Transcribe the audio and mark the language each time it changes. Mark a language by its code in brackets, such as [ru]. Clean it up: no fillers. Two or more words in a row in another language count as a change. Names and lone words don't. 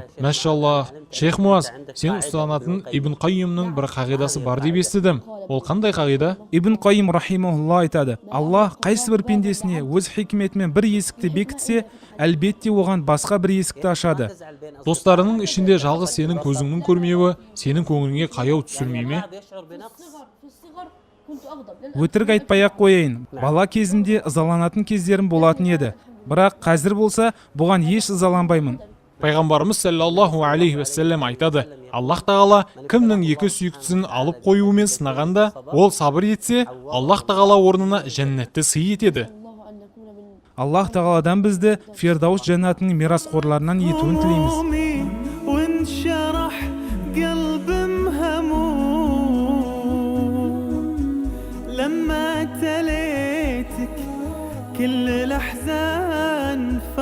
[kk] Мәшаллах, Шейх Муаз, сен ұстанатын Ибн Қайимның бір қағидасы бар деп естідім. Ол қандай қағида? Ибн Қайим рахимахулла айтады: Аллах қайсы бір пендесіне өз хикметімен бір есікті бекітсе, әлбетте оған басқа бір есікті ашады. Достарының ішінде жалғыз сенің көзіңнің көрмеуі сенің көңіліңе қаяу түсірмей ме? [ar] في الصغر كنت أغضب. [kk] Өтірік айтпай-ақ қояйын, бала кезімде ызаланатын кездерім болатын еді. Бірақ қазір болса, бұған еш ызаланбаймын. Пайғамбарымыз [ar] صلى الله عليه وسلم [kk] айтады: Аллах тағала кімнің екі сүйіктісін алып қоюымен сынағанда, ол сабыр етсе, Аллах тағала орнына жәннатты сый етеді. [ar] الله أن نكون من [kk] Аллах тағаладан бізді Фирдаус жәннатының мирасқорларынан етуін тілейміз. [ar] وانشرح قلب مهموم لما تليتك كل الأحزان